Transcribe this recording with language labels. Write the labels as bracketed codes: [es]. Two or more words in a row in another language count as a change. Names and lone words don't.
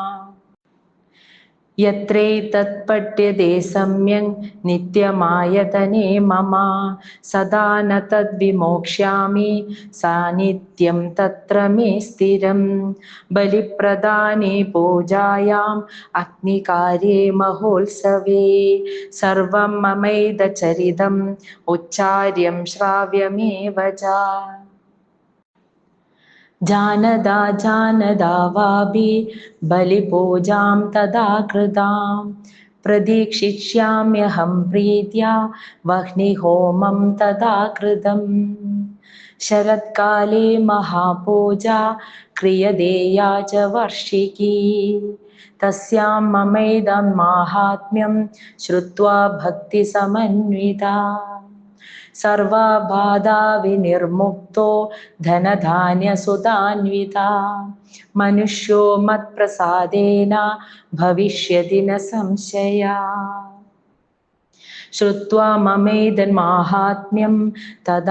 [sa] യത്രൈതത് പഠ്യതേ സമ്യക് നിത്യമായതനേ മമ സദാ ന തദ്വിമോക്ഷ്യാമി സാനിധ്യം തത്ര മേ സ്ഥിരം ബലിപ്രദാനേ പൂജായാം അഗ്നികാര്യേ മഹോത്സവേ സർവം മമൈതചരിതം ഉച്ചാര്യം ശ്രാവ്യമേവ ച जानदा जानदा वापि बलिपूजां तदा कृतां प्रतीक्षिष्याम्यहं प्रीत्या वह्निहोमं तदा कृतम् शरत्काले महापूजा क्रियते या च वार्षिकी तस्यां ममैदं माहात्म्यं श्रुत्वा भक्तिसमन्विता സർവബാധാ വിനിർമുക്തോ ധനധാന്യസുതാന്വിതാ മനുഷ്യോ മത്പ്രസാദേന ഭവിഷ്യതി ന സംശയാ ശ്രുത്വാ മമൈതന്മാഹാത്മ്യം തദാ